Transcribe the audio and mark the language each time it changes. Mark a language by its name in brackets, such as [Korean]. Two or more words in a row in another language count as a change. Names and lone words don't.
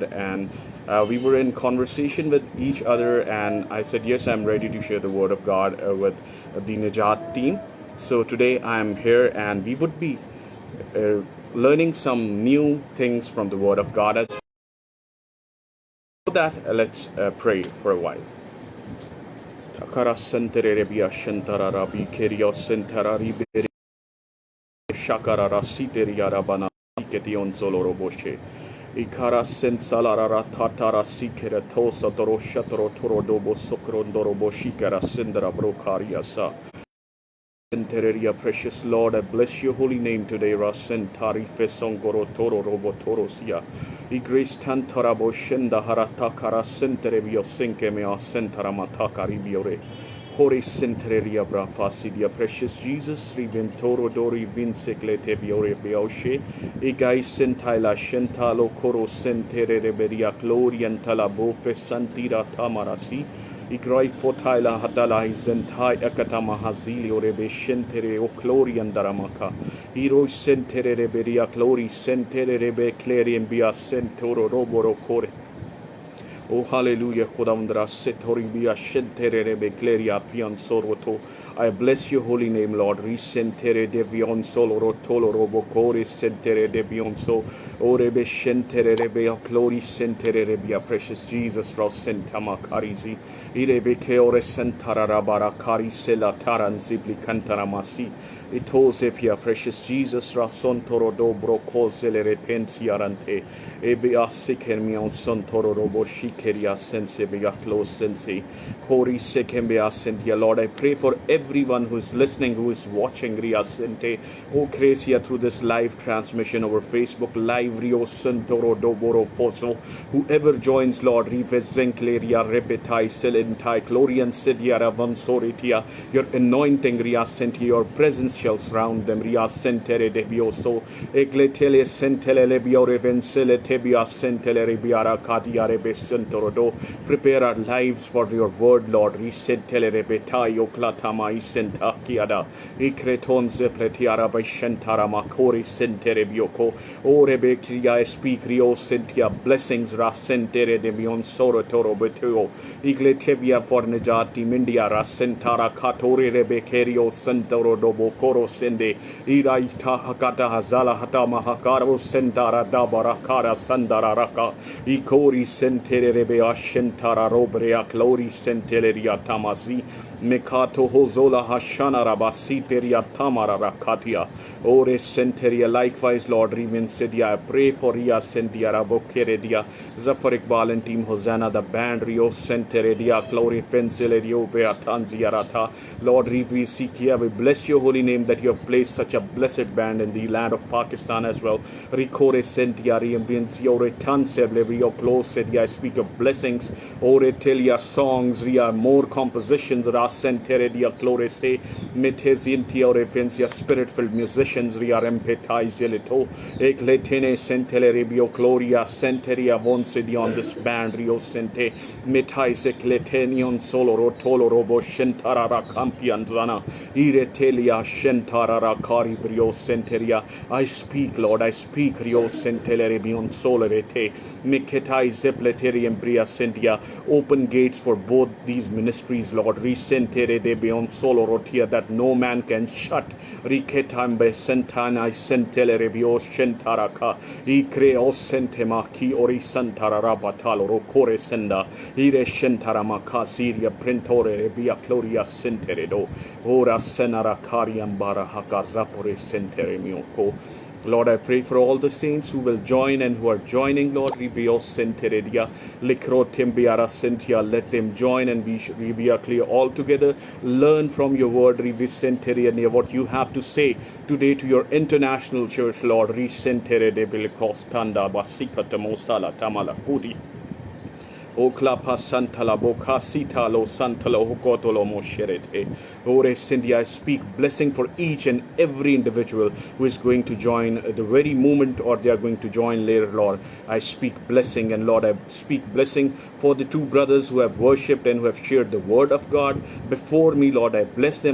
[English] And we were in conversation with each other, and I said, yes, I'm ready to share the word of God with the Najat team. So today I'm here, and we would be learning some new things from the word of God. As for that, let's pray for a while. Takara sentere rebia shantara rabi kerio sentara ribe shakara rasiteria rabana ketion zoloro boshe. Ikara sensalara tatara sikere tosa toro shatoro toro dobo sokrondoro boshikara sendara brokaria sa. Senteria, precious Lord, I bless your holy name today. Rasentari fesongoro toro robo torosia. Igris tantara boshenda haratakara senterebio senkemea sentara matakari biore. Hori senteria brafasidia, precious Jesus, riventoro dori vinseklete biore beoshe. Igai sentaila shentalo koro sentere reberia gloriantala bofe santira tamarasi. Igrai fotaila hadala izentai akatama hazili orebe shentere o clorian daramaka. Hiro sentere reberia clori sentere rebe clerian bia sentoro roboro core. Oh, hallelujah. Khodamdra setori bia shentere rebe cleria pian soroto. I bless your holy name, Lord. Risentere devion solo rotolo robo core sentere devion so. Orebe shentere rebe clori sentere rebia, precious Jesus, rosentama karizi. Irebe keore sentara rabara kari sela taran zibli kantaramasi. Itosepia, precious Jesus, rason toro dobro cosele repensiarante. Ebia sikermion son toro robo shikeria sense bea close sense. Kori sekembea sentia. Lord, I pray for everyone who is listening, who is watching Ria Sente. O Crecia through this live transmission over Facebook Live Rio Santoro Doboro Foso. Whoever joins, Lord, Rivezencleria Repetai Selentai Glorian Sediara Vansoritia. Your anointing, Ria Sente, your presence shall surround them. Ria Sentere Debioso. Egletele Sentele Lebiore Vensele Tebia Sentele Rebiara Kadia Rebe Sentorodo. Prepare our lives for your word, Lord. Risentele Rebetai Oklatama Isenta Kiada. Ikreton Zepletiara Bashentara Makori Sentere Bioko. O Rebekia speak Rio Sentia blessings Rasentere de Mion Soro Toro Betuo. Igletevia Fornejati Mindia Rasentara Katori Rebekerio Sentoro Dobo Koro Sende. Iraita Hakata Hazala Hatama Hakaro Sentara Dabarakara Sandara Raka. Ikori Sentere Rebea Shentara Robrea Clori Senteleria Tamasi. Mekato Hozola Hashana Rabasiteria Tamara Rakatia. Ore Senteria, likewise, Lord, Riven Sedia. I pray for Ria Sentia Rabokeredia, Zafar Iqbal and Team Hosanna, the band Rio Senteredia, Glory Fensilerio Beatanziarata. Lord, Rivi Sikia, we bless your holy name that you have placed such a blessed band in the land of Pakistan as well. Rikore Sentia Riambinciore Tanseb Rio Close Sedia. I speak of blessings. Ore Telia songs, Ria more compositions. Senteredia Cloreste, Metesintia Revencia, spirit filled musicians, Ria Rempetai Zelito, Ecletene Senteleribio Gloria, Senteria Vonsedion, this band, Rio Sente, Metais Ecletenion Solo Rotolo Robo Shentara Campianzana, Iretelia Shentara Caribrio Senteria. I speak, Lord, I speak, Rio Senteleribion Solerete, Miketai Zepleterium Bria Sentia. Open gates for both these ministries, Lord. Resent sentere de beyond solo rotia that no man can shut. Riketambe sentana sentele rebio shentaraka. I creo sentema ki ori santara rabatalo rocore senda. Ire shentara makasiria printore rebia gloria senteredo. Ora senara kariambara hakazapore sentere mioko. Lord, I pray for all the saints who will join and who are joining, Lord. Ribio senteredia, likro tembiara sentia. Let them join and we are clear all together. Learn from your word, Rivisenteria, what you have to say today to your international church, Lord. Risentere de bilikostanda basika tamosala tamala kudi. O klapa santala boka sita lo santala hukotolo mosherete. Ore Cindy, I speak blessing for each and every individual who is going to join the very moment or they are going to join later, Lord. I speak blessing, and Lord, I speak blessing for the two brothers who have worshipped and who have shared the word of God before me, Lord. I bless them.